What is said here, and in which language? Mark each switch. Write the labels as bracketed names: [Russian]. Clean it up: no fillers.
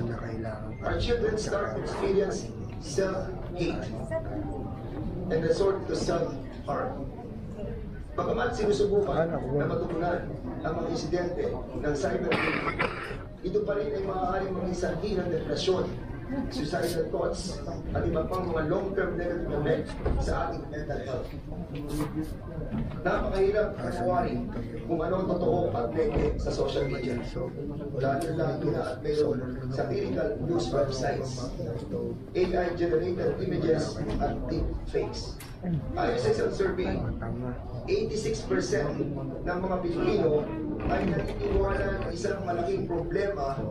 [English] Our children start to experience self-hate and resort to self-harm. [Filipino] Bagamat sinusubukan na matugunan ang mga insidente ng cyberbullying, ito pa rin ay maaaring maging sanhi ng depresyon, suicidal thoughts, at iba pang mga long-term negative effect sa ating mental health. Napakahirap kasawarin kung ano ang totoo at peke sa social media. Lalo-lalo na at mayroon satirical news websites, AI-generated images at deepfakes. Ayon sa isang survey, 86% ng mga Pilipino ay naniniwala na isang malaking problema